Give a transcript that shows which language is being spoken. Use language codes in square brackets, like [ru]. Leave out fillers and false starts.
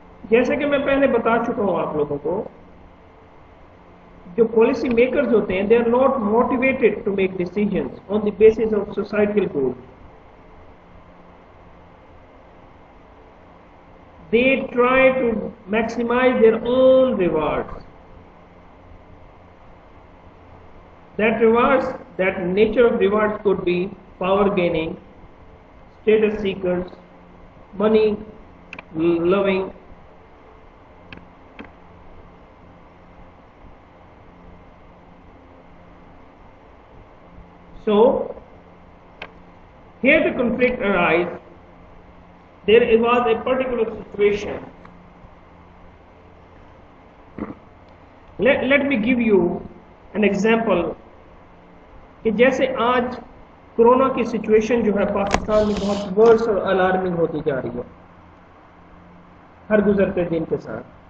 [ur] جیسے کہ میں پہلے بتا چکا ہوں آپ لوگوں کو، جو پالیسی میکرز ہوتے ہیں، [en] They are not motivated to make decisions on the basis of societal goals. They try to maximize their own rewards. That rewards, that nature of rewards could be power gaining, status seekers, money loving. So here the conflict arises. There was a particular situation. Let me give you an example [ur] کہ جیسے آج corona کی situation جو ہے پاکستان میں بہت ورس اور alarming ہوتی جا رہی ہے ہر گزرتے دن کے ساتھ.